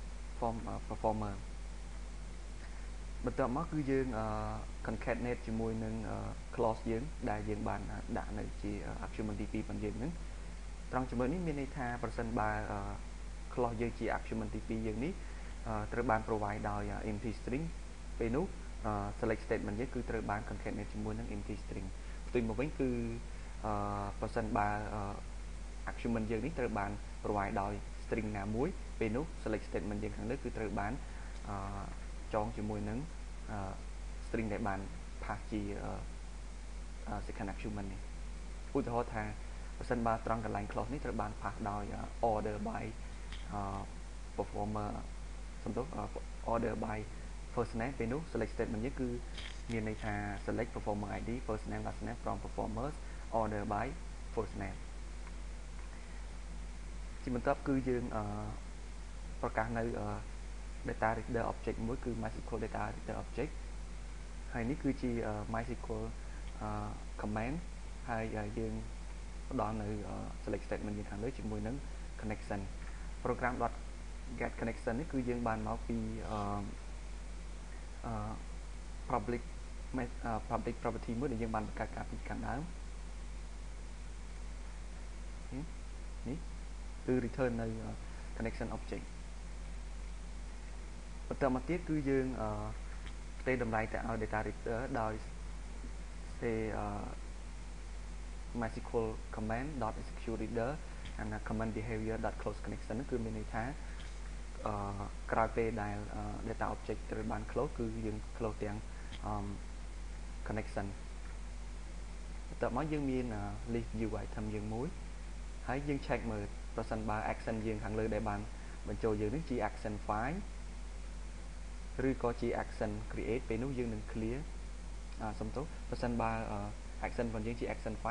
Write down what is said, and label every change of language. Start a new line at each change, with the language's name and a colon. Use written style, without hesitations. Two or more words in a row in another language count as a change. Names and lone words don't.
Khmer: បន្ទាប់មកគឺយើង concatenate ជាមួយនឹង clause យើងដែលយើងបានដាក់នៅជា argument ទី2របស់យើងហ្នឹងត្រង់ចំណុចនេះមានន័យថាប្រសិនបើ clause យើងជា argument ទី 2យើងនេះត្រូវបាន provide ដោយ
English: empty string
Khmer: ពេលនោះ
English: select statement
Khmer: យើងគឺត្រូវបាន concatenate ជាមួយនឹង
English: empty string
Khmer: ផ្ទុយមកវិញ គឺប្រសិនបើ argument យើងនេះត្រូវបាន provide ដោយ string ណាមួយពេលនោះ
English: select statement
Khmer: យើង ខាងលើគឺត្រូវបានចងជាមួយនឹង string ដែលបាន pass ជា
English: second argument
Khmer: នេះឧទាហរណ៍ថាប្រសិនបើត្រង់កន្លែង clause នេះត្រូវបាន pass ដោយ
English: order by performer
Khmer: សំដៅ
English: order by first name
Khmer: ពេលនោះ
English: select statement
Khmer: យើងគឺមានន័យថា
English: select performer id first name last name from performers order by first name
Khmer: ជាបន្ទាប់គឺយើងប្រកាសនៅ
English: data reader object
Khmer: មួយគឺ
English: MySQL data reader object
Khmer: ហើយនេះគឺជា
English: MySQL command
Khmer: ហើយយើងផ្ដល់នៅ
English: select statement
Khmer: យើងខាងលើជាមួយនឹង
English: connection program .get connection
Khmer: នេះគឺយើងបានមកពី
English: public property
Khmer: មួយដែលយើងបានបង្កើតកាលពីខាងដើមនេះគឺ return នៅ
English: connection object
Khmer: បន្តមកទៀតគឺយើងផ្ទេរតម្លៃទៅឲ្យ
English: data reader
Khmer: ដោយផ្ទេរ
English: MySQL command .execute reader and command behavior .close connection
Khmer: គឺមានន័យ ថាក្រោយពេលដែល
English: data object
Khmer: ត្រូវបាន close គឺយើង close ទាំង connection បន្ទាប់មកយើងមាន
English: list view item
Khmer: យើងមួយហើយយើង check មើលប្រសិនបើ action យើងខាងលើដែលបានបញ្ចូលយើងនេះជា
English: action file
Khmer: ឬក៏ជា
English: action create
Khmer: ពេលនោះយើងនឹង clear សំទោសប្រសិនបើ action របស់យើងជា
English: action file